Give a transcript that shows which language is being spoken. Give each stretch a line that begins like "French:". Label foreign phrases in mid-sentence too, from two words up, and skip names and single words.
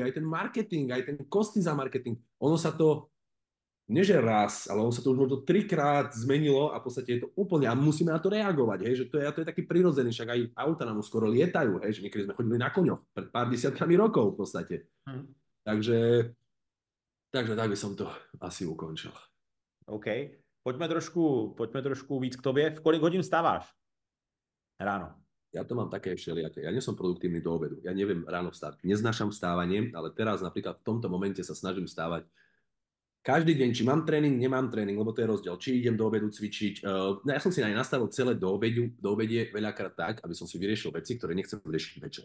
Slovak: Aj ten marketing, aj ten kosty za marketing. Ono sa to nie že raz, ale on sa to už možno 3-krát zmenilo a v podstate je to úplne, a musíme na to reagovať, hej, že to je taký prirodzený, však aj auta nám skoro lietajú, hej, že niekedy sme chodili na koňoch pred pár desiatkami rokov v podstate. Takže tak by som to asi ukončil. OK.
Czech: Pojďme trošku víc k tobě. V kolik hodin vstáváš ráno?
Slovak: Ja to mám také všelijaké. Ja nie som produktívny do obedu. Ja neviem ráno vstať. Neznášam vstávanie, ale teraz napríklad v tomto momente sa snažím vstávať každý deň, či mám tréning, nemám tréning, lebo to je rozdiel. Či idem do obedu cvičiť. Ja som si aj nastavil celé do obedie veľakrát tak, aby som si vyriešil veci, ktoré nechcem riešiť večer.